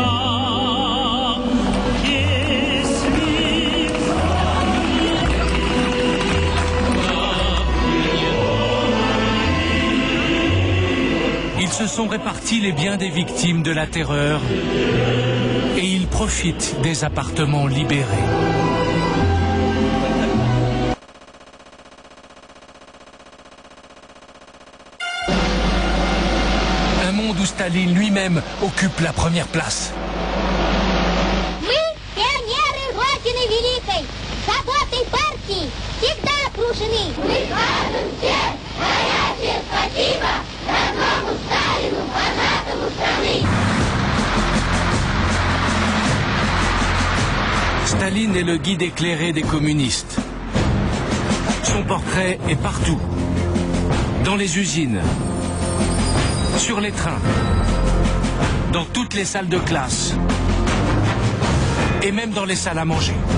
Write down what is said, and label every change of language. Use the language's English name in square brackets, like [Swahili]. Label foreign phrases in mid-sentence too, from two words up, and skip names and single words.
[French] Ils se sont répartis les biens des victimes de la terreur et ils profitent des appartements libérés. Où Staline lui-même occupe la première place. [Russian] Мы, пионеры Родины Великой, заботой партии, всегда окружены. Мы скажем всем горячее спасибо родному Сталину, вожатому страны. [French] Staline est le guide éclairé des communistes. Son portrait est partout. Dans les usines, sur les trains, dans toutes les salles de classe et même dans les salles à manger.